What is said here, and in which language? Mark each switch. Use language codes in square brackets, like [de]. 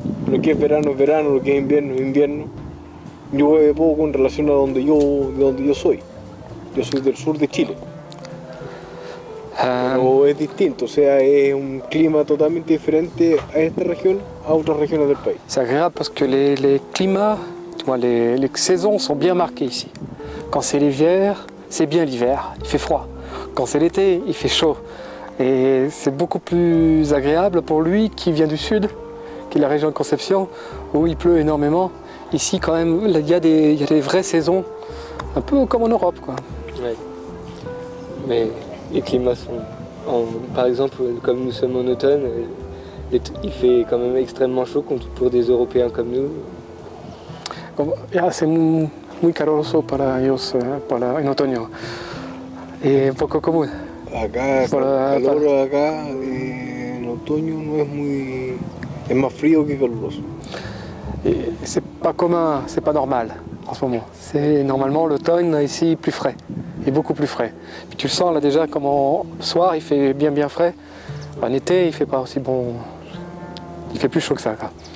[es] Lo que es verano es verano, lo que es invierno es invierno. Llueve poco en relación a de donde yo soy. Yo soy del sur de Chile. Pero es distinto, o sea, es un clima totalmente diferente a esta región a otras regiones del país. [fr] C'est agréable parce que les climats, les saisons sont bien marquées ici. Quand c'est l'hiver, c'est bien l'hiver, il fait froid. Quand c'est l'été, il fait chaud. Et c'est beaucoup plus agréable pour lui qui vient du sud, qui est la région de Concepción, où il pleut énormément. Ici, quand même, il y a des vraies saisons, un peu comme en Europe, quoi. Ouais. Mais les climats sont... par exemple, comme nous sommes en automne, il fait quand même extrêmement chaud pour des Européens comme nous. C'est [es] muy caluroso para ellos en otoño. Y un poco común. Acá, el calor acá en otoño no es muy... es más frío que caluroso. [fr] Et c'est pas commun, c'est pas normal en ce moment. C'est normalement l'automne ici plus frais, et beaucoup plus frais. Puis tu le sens là déjà comment le soir il fait bien frais. En été il fait pas aussi bon, il fait plus chaud que ça, quoi.